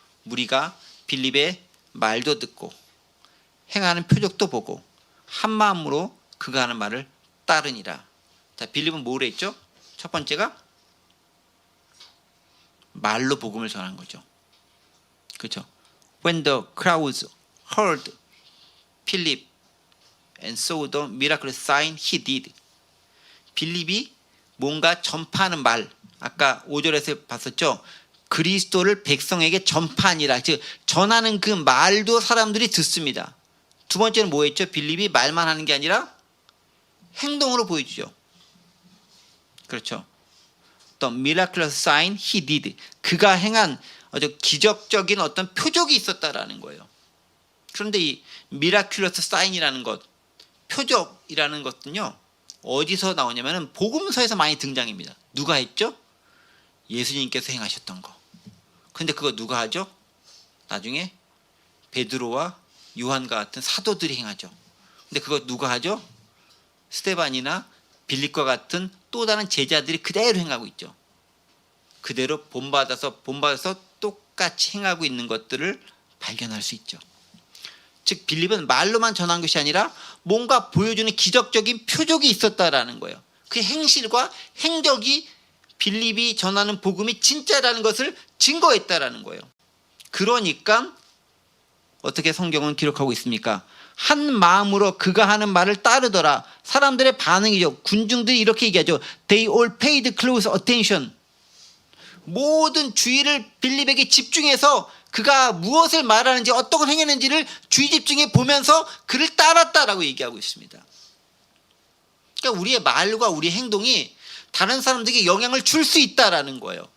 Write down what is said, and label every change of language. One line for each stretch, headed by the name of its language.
Korean: 무리가 빌립의 말도 듣고 행하는 표적도 보고 한 마음으로 그가 하는 말을 따르니라. 자, 빌립은 뭐를 했죠? 첫 번째가 말로 복음을 전한 거죠. 그렇죠?
English: When the crowds heard Philip and saw the miraculous sign he did.
Korean: 빌립이 뭔가 전파하는 말, 아까 5절에서 봤었죠. 그리스도를 백성에게 전파하니라. 즉 전하는 그 말도 사람들이 듣습니다. 두 번째는 뭐였죠? 빌립이 말만 하는 게 아니라 행동으로 보여주죠. 그렇죠.
English: The miraculous sign he did.
Korean: 그가 행한 아주 기적적인 어떤 표적이 있었다라는 거예요. 그런데 이 miraculous sign이라는 것, 표적이라는 것은요, 어디서 나오냐면은 복음서에서 많이 등장합니다. 누가 했죠? 예수님께서 행하셨던 거. 근데 그거 누가 하죠? 나중에 베드로와 요한과 같은 사도들이 행하죠. 근데 그거 누가 하죠? 스데반이나 빌립과 같은 또 다른 제자들이 그대로 행하고 있죠. 그대로 본받아서 똑같이 행하고 있는 것들을 발견할 수 있죠. 즉 빌립은 말로만 전한 것이 아니라 뭔가 보여주는 기적적인 표적이 있었다라는 거예요. 그 행실과 행적이 빌립이 전하는 복음이 진짜라는 것을 증거했다라는 거예요. 그러니까 어떻게 성경은 기록하고 있습니까? 한 마음으로 그가 하는 말을 따르더라. 사람들의 반응이죠. 군중들이 이렇게 얘기하죠.
English: They all paid close attention.
Korean: 모든 주의를 빌립에게 집중해서 그가 무엇을 말하는지 어떤 걸 행했는지를 주의 집중해 보면서 그를 따랐다라고 얘기하고 있습니다. 그러니까 우리의 말과 우리의 행동이 다른 사람들에게 영향을 줄 수 있다라는 거예요.